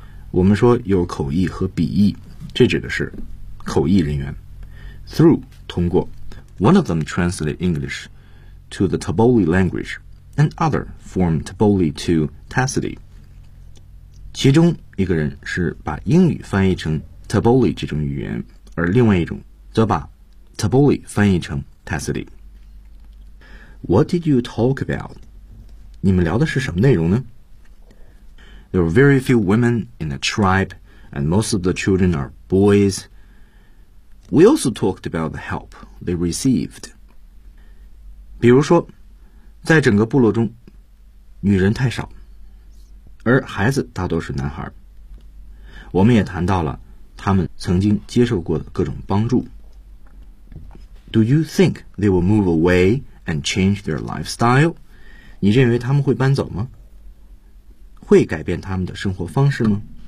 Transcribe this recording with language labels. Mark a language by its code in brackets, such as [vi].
[zh] 我们说有口译和笔译，这指的是口译人员。 Through 通过。 [en] One of them translate English to the Taboli language, and other form Taboli to Tacity. [zh] 其中一个人是把英语翻译成 Taboli 这种语言，而另外一种则把 Taboli 翻译成 Tacity. [en] What did you talk about? [zh] 你们聊的是什么内容呢？ [en] There are very few women in the tribe, and most of the children are boys. We also talked about the help they received. [zh] 比如说，在整个部落中，女人太少，而孩子大多是男孩。我们也谈到了他们曾经接受过的各种帮助。 [en] Do you think they will move away and change their lifestyle? [zh] 你认为他们会搬走吗？会改变他们的生活方式吗？